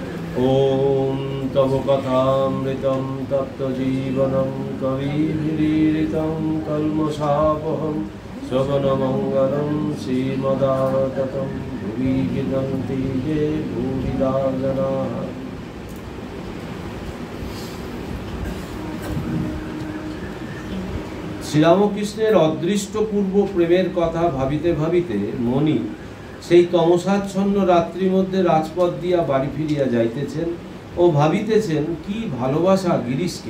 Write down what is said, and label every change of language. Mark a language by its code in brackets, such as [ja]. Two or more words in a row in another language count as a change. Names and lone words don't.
[sa] ओम तव कथामृतं तप्तजीवनं कविभिरीडितं कल्मषापहं श्रवणमङ्गलं श्रीमदाततं भुवि गीयन्ति ये भूरिदा जनाः। [bn] শ্রীরামকৃষ্ণের অদৃষ্টপূর্ব প্রেমের কথা ভাবিতে ভাবিতে মণি সেই তমসাচ্ছন্ন রাত্রির মধ্যে রাজপথ দিয়া বাড়ি ফিরিয়া যাইতেছেন ও ভাবিতেছেন কি ভালোবাসা গিরিশকে।